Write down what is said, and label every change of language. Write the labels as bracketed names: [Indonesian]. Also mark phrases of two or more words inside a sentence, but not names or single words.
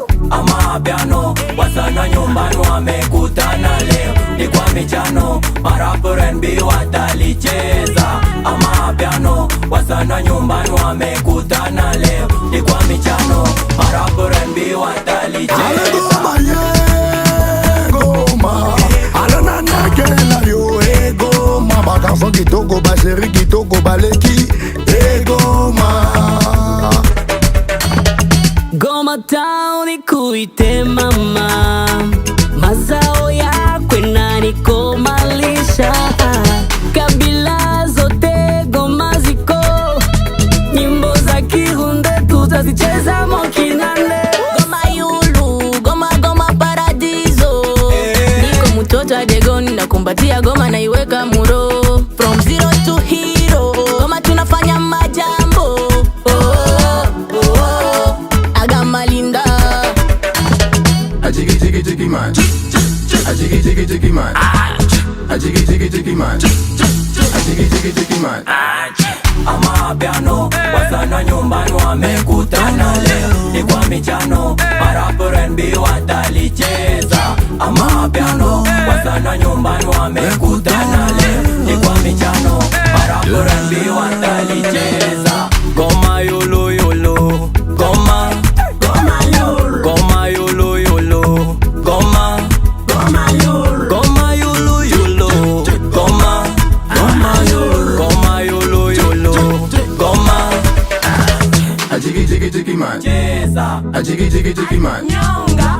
[Swahili] Ama piano, wasana nyumbani wamekutana leo. Ni kwa michano, marapo R&B watalicheza. Ama piano, wasana nyumbani wamekutana leo. Ni kwa michano, marapo R&B watalicheza. Goma, yeah, Goma. [Lingala] Alona nagela yo, eh, Goma. Ba garçon kitoko, ba chéri kitoko, ba leki, eh, Goma. [Swahili] Goma town ikuite mama, mazao yako inanikomalisha. Kabila zote Goma ziko, nyimbo za Kirundi tutazicheza mokinane. Goma yulu, Goma Goma paradiso. Niko mtoto wa Degoni nakumbatia Goma na iweka muro. [English] From zero to hero, [Swahili] Goma tunafanya majambo. Malinda. Ajigi jigi jigi man, ajigi jigi jigi man, ajigi jigi jigi man, ajigi jigi jigi man. Ama piano, wasana nyumbani wamekutana leo. Ni kwa michano, marapo R&B watalicheza. Ama piano, wasana nyumbani wamekutana leo. Ni kwa michano, marapo R&B watalicheza. Goma yolo yolo, Goma. Goma yulu yulu, Goma, Goma yulu, Goma yulu yulu, Goma, Goma yulu, Goma yulu yulu, Goma. Ajigi jigi jigi man, cheza. Ajigi jigi jigi man, nyonga.